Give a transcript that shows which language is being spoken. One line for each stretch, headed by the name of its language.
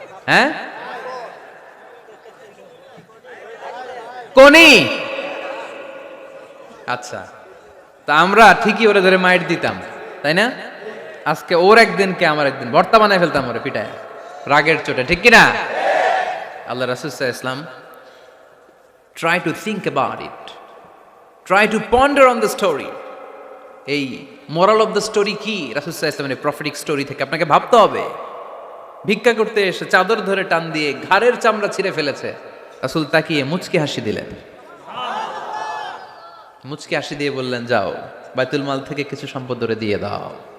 Bangla: হ্যাঁ, কোনি? আচ্ছা, তা আমরা ঠিকই ওরে ধরে মাইট দিতাম, তাই না? আজকে ওর একদিন কে আমার একদিন, ভর্তা বানায় ফেলতাম ওরে পিটায়, রাগের চোটে। ঠিক কিনা?
English: আল্লাহ রাসূল সাল্লাল্লাহু আলাইহি ওয়াসাল্লাম try to think about it, try to ponder on the story.
Bangla: এই
English: moral of the story
Bangla: কি? রাসূল সাল্লাল্লাহু আলাইহি ওয়াসাল্লামের প্রফেটিক স্টোরি থেকে আপনাকে ভাবতে হবে। ভিক্ষা করতে এসে চাদর ধরে টান দিয়ে ঘাড়ের চামড়া ছিঁড়ে ফেলেছে, রাসূল তাকিয়ে মুচকি হাসি দিলেন। মুচকি হাসি দিয়ে বললেন, যাও বাইতুল মাল থেকে কিছু সম্পদ ধরে দিয়ে দাও।